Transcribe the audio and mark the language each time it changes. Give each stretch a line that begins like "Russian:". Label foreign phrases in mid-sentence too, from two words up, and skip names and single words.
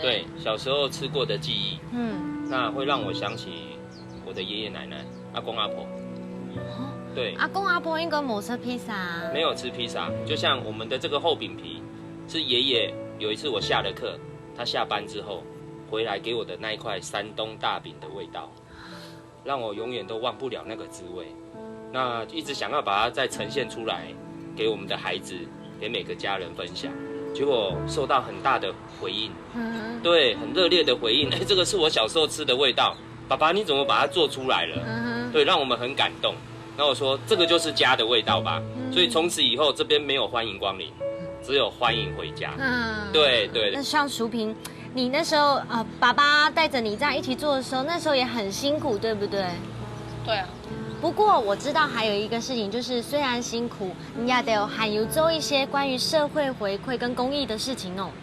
Chinese: 對，小時候吃過的記憶，那會讓我想起我的爺爺奶奶、阿公阿婆。對，阿公阿婆應該冇吃披薩。沒有吃披薩，就像我們的這個厚餅皮，是爺爺有一次我下了課，他下班之後回來給我的那一塊山東大餅的味道，讓我永遠都忘不了那個滋味。那一直想要把它再呈現出來，給我們的孩子，給每個家人分享。結果受到很大的回應，對，很熱烈的回應。這個是我小時候吃的味道，爸爸你怎麼把它做出來了？對，讓我們很感動。那我說這個就是家的味道吧。所以從此以後，這邊沒有歡迎光臨，只有歡迎回家。對。那像淑萍，你那時候爸爸帶着你這樣一起做的時候，那時候也很辛苦，對不對？對啊。不過我知道還有一個事情，就是雖然辛苦，你也得還有做一些關於社會回饋跟公益的事情哦。